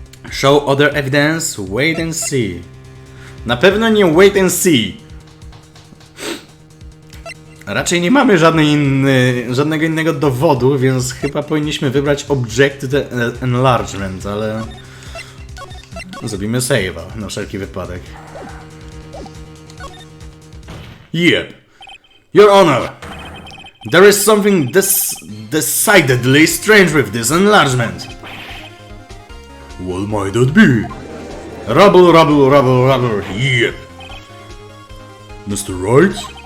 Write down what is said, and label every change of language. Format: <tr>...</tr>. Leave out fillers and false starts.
<en>Show other evidence, wait and see.</en> <pl>Na pewno nie</pl> <en>wait and see.</en> <pl>Raczej nie mamy żadnego innego dowodu, więc chyba powinniśmy wybrać</pl> <en>objected enlargement,</en> <pl>ale zrobimy save'a na wszelki wypadek.</pl> <en>Yep. Your Honor, there is something decidedly strange with this enlargement. What might that be? Rubble, rubble, rubble, rubble, yep. Mr. Wright?</en>